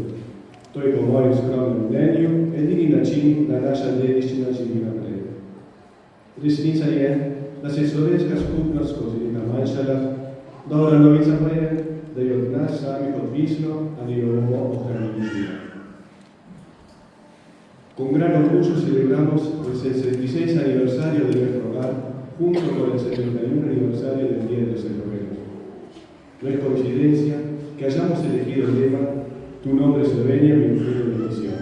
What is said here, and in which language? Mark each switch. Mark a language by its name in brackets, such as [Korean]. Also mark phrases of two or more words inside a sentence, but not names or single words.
[Slovenian] To je po mojem skromnem mnenju edini način, da naša dediščina živi naprej. Resnica je, da se je slovenska skupnost skozi leta manjšala, dobra novica pa je, da je od nas samih odvisno, ali jo bomo ohranili. [Spanish] Con gran orgullo celebramos el 66 aniversario de nuestro hogar, junto con el 71 aniversario del Día de los Eslovenos. No es coincidencia que hayamos elegido el lema Tu nombre Eslovenia, mi empeño de misión.